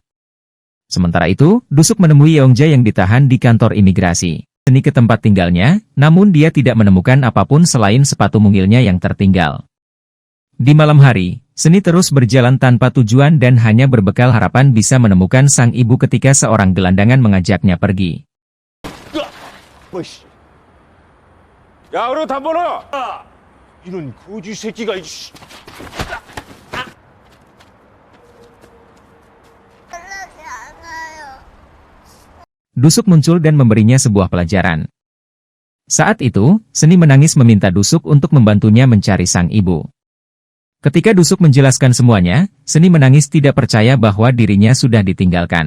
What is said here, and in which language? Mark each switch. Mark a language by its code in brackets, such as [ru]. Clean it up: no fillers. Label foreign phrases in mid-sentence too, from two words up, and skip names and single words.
[id] Sementara itu, Dusuk menemui Yeongja yang ditahan di kantor imigrasi. Seni ke tempat tinggalnya, namun dia tidak menemukan apapun selain sepatu mungilnya yang tertinggal. Di malam hari, Seni terus berjalan tanpa tujuan dan hanya berbekal harapan bisa menemukan sang ibu ketika seorang gelandangan mengajaknya pergi. [ko] 야, 우리 다 벌어! 이런 거지 새끼가 [id] Dusuk muncul dan memberinya sebuah pelajaran. Saat itu, Seni menangis meminta Dusuk untuk membantunya mencari sang ibu. Ketika Dusuk menjelaskan semuanya, Seni menangis tidak percaya bahwa dirinya sudah ditinggalkan.